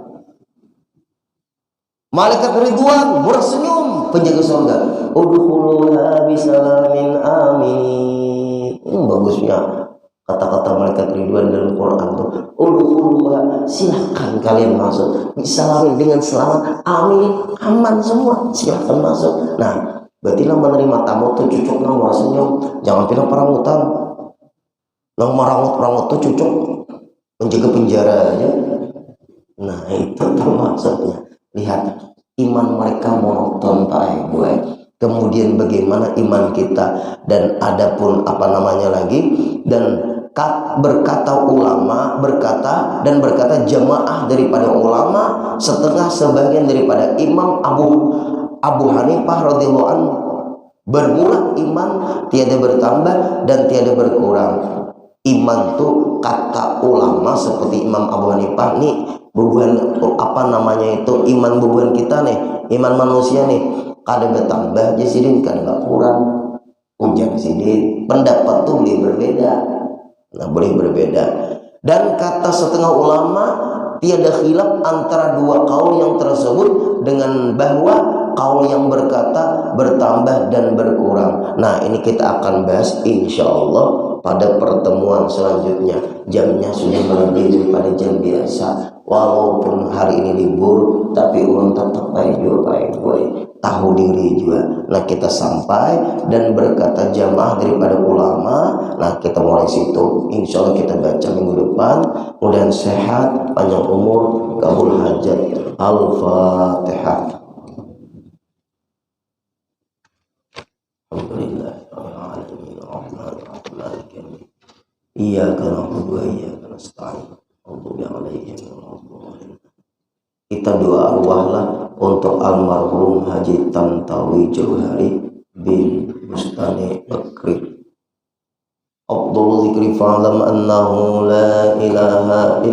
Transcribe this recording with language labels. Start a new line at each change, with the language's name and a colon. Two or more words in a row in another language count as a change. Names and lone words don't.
Indonesian: Malaikat Ridwan bersenyum, penjaga surga,
Arabic: udkhuluha bisalamin amin.
Indonesian: Bagusnya kata-kata malaikat Ridwan dalam Quran tuh, udkhuluha, silahkan kalian masuk bisalamin, dengan selamat, amin, aman semua, silahkan masuk.
Banjar: Nah, berarti lah menerima tamu tuh cucuk nang senyum, jangan bilang perangutan. Nang merangut-rangut tuh cucuk menjaga penjara aja.
Indonesian: Nah, itu termasuknya. Lihat iman mereka monoton Pak Ibu. Kemudian bagaimana iman kita, dan adapun dan berkata jamaah daripada ulama, setengah sebagian daripada imam Abu Hanifah
Arabic: radhiyallahu anhu,
Indonesian: bermula iman tiada bertambah dan tiada berkurang.
Banjar: Iman tuh kata ulama seperti Imam Abu Hanifah nih, bubuhan iman bubuhan kita nih, iman manusia nih, kada bertambah jasidin, kada berkurang, ujar sidin.
Indonesian: Pendapat tuh boleh berbeda. Nah, boleh berbeda. Dan kata setengah ulama, tiada khilaf antara dua kaul yang tersebut, dengan bahwa kaul yang berkata bertambah dan berkurang. Nah, ini kita akan bahas
Arabic: insya Allah
Indonesian: pada pertemuan selanjutnya.
Banjar: Jamnya sudah melebihi daripada jam biasa. Walaupun hari ini libur, tapi ulun tetap baik tahu diri juga.
Indonesian: Nah, kita sampai dan berkata jamaah daripada ulama. Nah, kita mulai situ.
Arabic: Insya Allah
Indonesian: kita baca minggu depan. Mudah sehat, panjang umur, kabul hajat.
Arabic: Al-Fatihah. Iyyaka na'budu wa iyyaka nasta'in.
Indonesian: Kita doa arwahlah untuk almarhum Haji Tantawi Jauhari bin Bustani Bakri.
Arabic: Abdul zikri fa'lam annahu la ilaha illa